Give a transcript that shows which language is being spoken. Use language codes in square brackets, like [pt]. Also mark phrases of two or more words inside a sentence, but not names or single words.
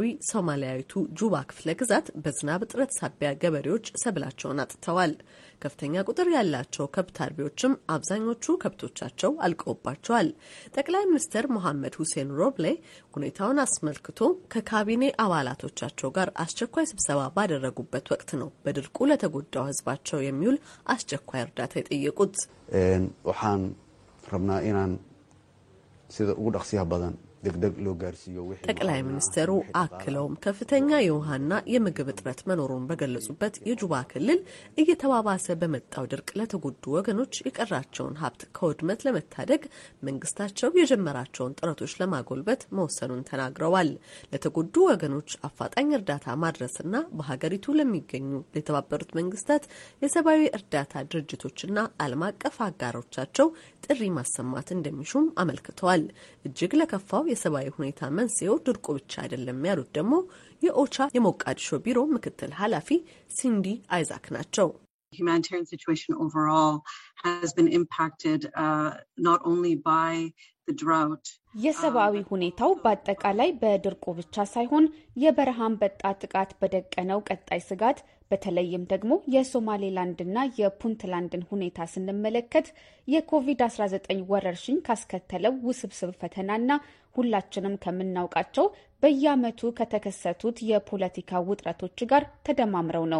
[am] ሶማሊያዊቱ ጁባ ክፍለ ግዛት በዝናብ እጥረት ሳቢያ ገበሬዎች ሰብላቸውን አጥተዋል። ከፍተኛ ቁጥር ያላቸው ከብት አርቢዎችም አብዛኞቹ ከብቶቻቸው አልቀውባቸዋል። ጠቅላይ ሚኒስትር ሞሐመድ ሁሴን ሮብሌ ሁኔታውን አስመልክቶ ከካቢኔ አባላቶቻቸው ጋር አስቸኳይ ስብሰባ ባደረጉበት ወቅት ነው በድርቁ ለተጎዳው ህዝባቸው የሚውል አስቸኳይ እርዳታ የጠየቁት። [so] waxaan rabnaa inaan sida ugu dhaqsiyaha badan degdeg loo gaarsiiyo wixii [am] ጠቅላይ ሚኒስትሩ አክለውም ከፍተኛ የውሃና የምግብ እጥረት መኖሩን በገለጹበት የጁባ ክልል እየተባባሰ በመጣው ድርቅ ለተጎዱ ወገኖች የቀራቸውን ሀብት ከውድመት ለመታደግ መንግስታቸው የጀመራቸውን ጥረቶች ለማጎልበት መወሰኑን ተናግረዋል። ለተጎዱ ወገኖች አፋጣኝ እርዳታ ማድረስና በሀገሪቱ ለሚገኙ የተባበሩት መንግስታት የሰብአዊ እርዳታ ድርጅቶችና ዓለም አቀፍ አጋሮቻቸው ጥሪ ማሰማት እንደሚሹም አመልክተዋል። እጅግ ለከፋው የሰብአዊ ሁኔታ መንስኤው ድርቁ ብቻ አይደለም ያሉት ደግሞ የኦቻ የሞቃዲሾ ቢሮ ምክትል ኃላፊ ሲንዲ አይዛክ ናቸው። [en] Humanitarian situation overall has been impacted not only by the drought. [am] የሰብአዊ ሁኔታው በአጠቃላይ በድርቁ ብቻ ሳይሆን የበረሃ አንበጣ ጥቃት በደቀነው ቀጣይ ስጋት በተለይም ደግሞ የሶማሌላንድና የፑንትላንድን ሁኔታ ስንመለከት የኮቪድ-19 ወረርሽኝ ካስከተለው ውስብስብ ፈተናና ሁላችንም ከምናውቃቸው በየዓመቱ ከተከሰቱት የፖለቲካ ውጥረቶች ጋር ተደማምረው ነው።